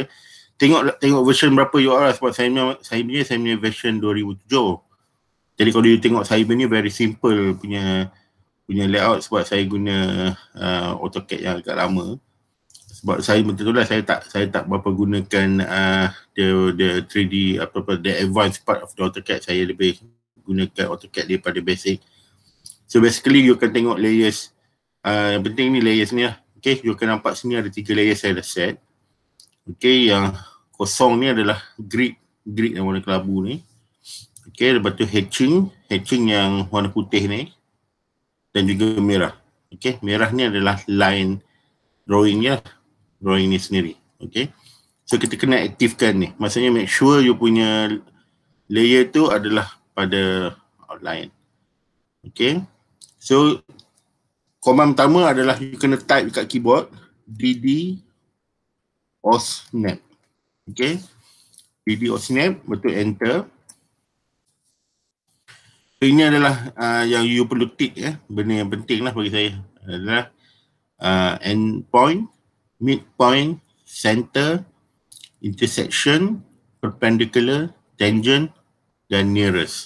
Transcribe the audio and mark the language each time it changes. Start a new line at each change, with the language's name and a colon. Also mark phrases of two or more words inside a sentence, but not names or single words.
Malay: Tengok version berapa
English: you are,
Malay: sebab saya punya version 2007. Jadi kalau you tengok saya punya
English: very simple
Malay: punya layout, sebab saya guna AutoCAD yang agak lama. Sebab saya betul-betul lah saya tak berapa gunakan
English: the 3D the advanced part of the AutoCAD.
Malay: Saya lebih gunakan AutoCAD daripada basic.
English: So basically
Malay: you akan tengok layers. Yang penting ni layers ni lah. Okay, you akan nampak sini ada 3 layers saya dah set. Okay, yang kosong ni adalah grid yang warna kelabu ni. Okay, lepas tu hatching yang warna putih ni. Dan juga merah. Okay, merah ni adalah line drawing ni sendiri. Okay, so kita kena aktifkan ni. Maksudnya
English: make sure
Malay: you punya layer tu adalah pada outline. Okay, so command pertama adalah you kena type dekat keyboard
English: DD or snap.
Malay: Okay,
English: DD or snap,
Malay: betul enter. So, ini adalah yang you perlu tick benda yang penting lah bagi saya adalah
English: end point, midpoint, center, intersection, perpendicular, tangent
Malay: dan nearest.